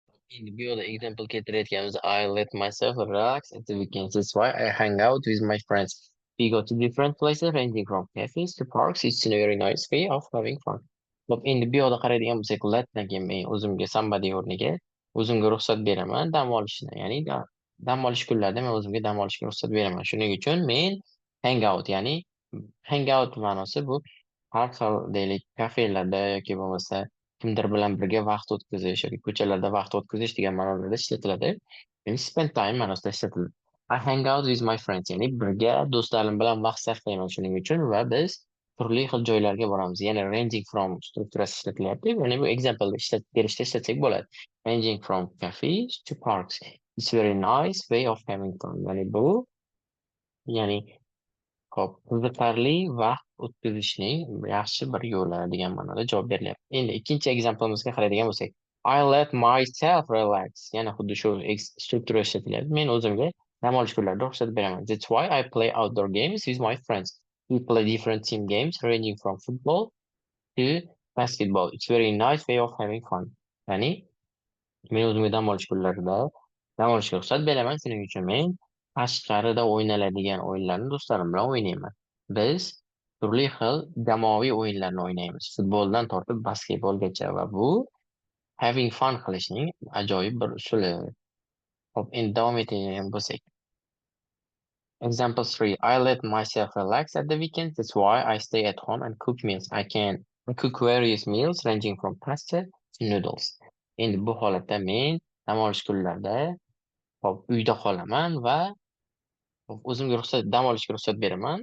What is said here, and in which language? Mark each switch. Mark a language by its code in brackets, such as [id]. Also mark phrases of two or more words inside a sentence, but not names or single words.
[uz] Endi bu yoqda example keltirayotganimiz [en] I let myself relax at the weekends. That's why I hang out with my friends. We go to different places ranging from cafes to parks. It's a very nice way of having fun. [uz] Hop, endi bu yoqda qaraydigan bo'lsak, letdan keyin men o'zimga somebody o'rniga o'zimga ruxsat beraman dam olishni. Ya'ni dam olish kunlarda men o'zimga dam olishga ruxsat beraman. Shuning uchun men [en] hang out, [uz] ya'ni [en] hang out [uz] ma'nosi bu har xil deylik kafellarda yoki bo'lmasa kimdir bilan birga vaqt o'tkazish yoki ko'chalarda vaqt o'tkazish degan ma'nolarda ishlatiladi. Ya'ni [en] spend time [uz] ma'nosida ishlatiladi. [en] I hang out with my friends, [uz] ya'ni birga do'stlarim bilan vaqt sarflayman shuning uchun va biz turli xil joylarga boramiz. Ya'ni [en] ranging from [uz] strukturasi ishlatilyapti. Ya'ni bu example berishda ishlatsak bo'ladi. [en] Ranging from cafes to parks. It's very nice way of having fun. [uz] Ya'ni bu ya'ni hop, qiziqarli vaqt o'tkazishning yaxshi bir yo'li degan ma'noda javob berilyapti. Endi ikkinchi examplemizga qaraydigan bo'lsak, [en] I let myself relax. [uz] Yana xuddi shu struktura ishlatilyapti. Men o'zimga dam olish kunlarida ruxsat beraman. [en] That's why I play outdoor games with my friends. We play different team games ranging from football to basketball. It's very nice way of having fun. [uz] Ya'ni men o'zimga dam olish kunlarida dam olishga ruxsat beraman. Shuning uchun men tashqarida o'ynaladigan o'yinlarni do'stlarim bilan o'ynayman. Biz turli xil jamoaviy o'yinlarni o'ynaymiz. Futboldan tortib basketbolgacha va bu [en] having fun [uz] qilishning ajoyib bir usuli. Hop, endi davom etadigan bo'lsak. [en] Example 3. I let myself relax at the weekend. That's why I stay at home and cook meals. I can cook various meals ranging from pasta to noodles. [uz] Endi bu holatda men dam olish kunlarida hop, uyda qolaman va o'zimga dam olishga ruxsat beraman.